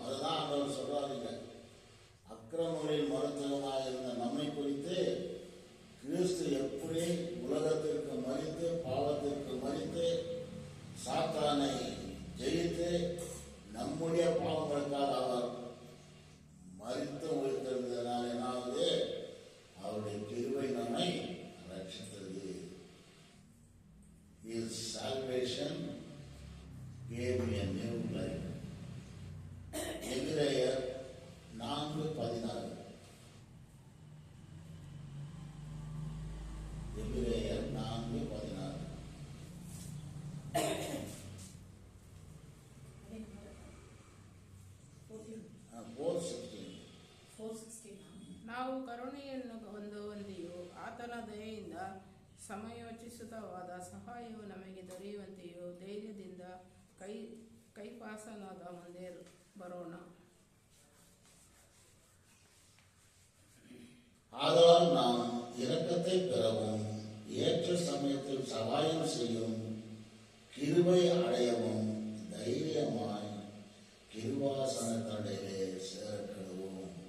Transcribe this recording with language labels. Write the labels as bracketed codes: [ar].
[ta] அதுதான் ஆண்டவர் சொல்றாருங்க. அக்கிரமங்களில் மருத்துவமாக இருந்த நம்மை குறித்து கிறிஸ்து எப்படி உலகத்திற்கு மரித்து, பாவத்திற்கு மரித்து, சாத்தானை ஜெயித்து, நம்முடைய பாவங்களுக்காக அவர் மரித்து உயிர்த்தெழுந்ததனால் என்னாவது அவருடைய கிருபை நம்மை ரட்சித்தது. [en] His salvation gave me a new life. [ta] எபிரேயர் 4:16. எபிரேயர் 4:16. 4:16. [kn] ನಾವು ಕರುಣೆಯನ್ನು ಹೊಂದುವಂತೆಯೂ ಆತನ ದಯೆಯಿಂದ ಸಮಯೋಚಿತವಾದ ಸಹಾಯವು ನಮಗೆ ದೊರೆಯುವಂತೆಯೂ ಧೈರ್ಯದಿಂದ ಕೈಪಾಸನಾದ ಮುಂದೆ ಬರೋಣ. [ta] ஆதலால் நாம் இரக்கத்தை பெறவும் ஏற்ற சமயத்தில் சகாயம் செய்யும் கிருபை அடையவும் தைரியமாய் கிருபாசனத்தடையிலே சேர்க்கணும்.